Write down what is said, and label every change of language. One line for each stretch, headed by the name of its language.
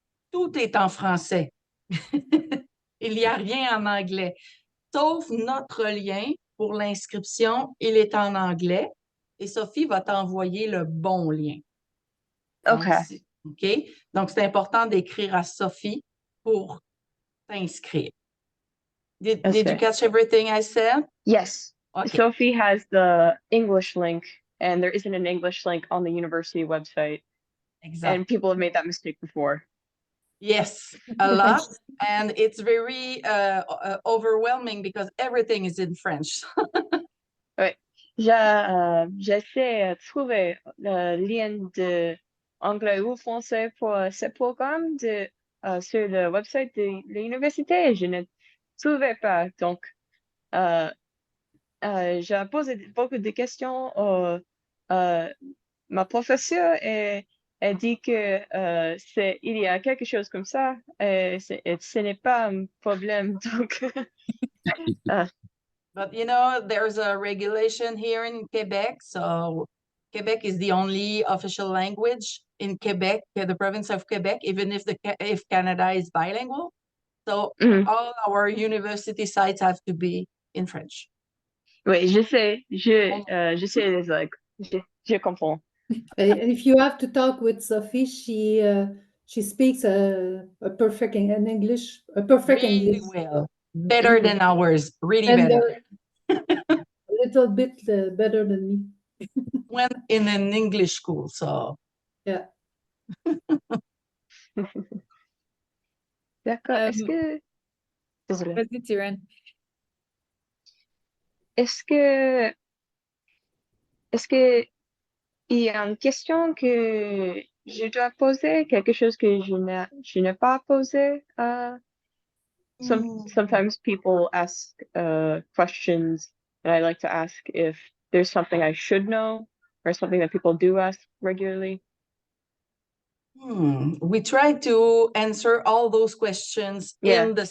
French: Tout est en français. Il n'y a rien en anglais. Sauf notre lien pour l'inscription, il est en anglais. Et Sophie va t'envoyer le bon lien. OK. OK? Donc, c'est important d'écrire à Sophie pour t'inscrire.
English: Did you catch everything I said? Yes. Okay. Sophie has the English link, and there isn't an English link on the university website. Exactly. And people have made that mistake before. Yes, a lot. And it's very overwhelming because everything is in French.
French: Oui. J'essaie de trouver le lien de anglais ou français pour ce programme sur le website de l'université. Je ne trouvais pas. Donc, j'ai posé beaucoup de questions ma professeure et elle dit que il y a quelque chose comme ça et ce n'est pas un problème. Donc,
English: But you know, there's a regulation here in Quebec. So Quebec is the only official language in Quebec, the province of Quebec, even if Canada is bilingual. So all our university sites have to be in French.
French: Oui, je sais les langues. Je comprends.
English: If you have to talk with Sophie, she speaks a perfect in English, a perfect Really English. well. Better than ours. Really And better. a little bit better than me. Went in an English school, so. Yeah.
French: D'accord. Est-ce que... Désolée. Vas-y, Tyran. Est-ce que il y a une question que je dois poser, quelque chose que je n'ai pas posé?
English: Sometimes people ask questions, and I like to ask if there's something I should know or something that people do ask regularly. We tried to answer all those questions in the.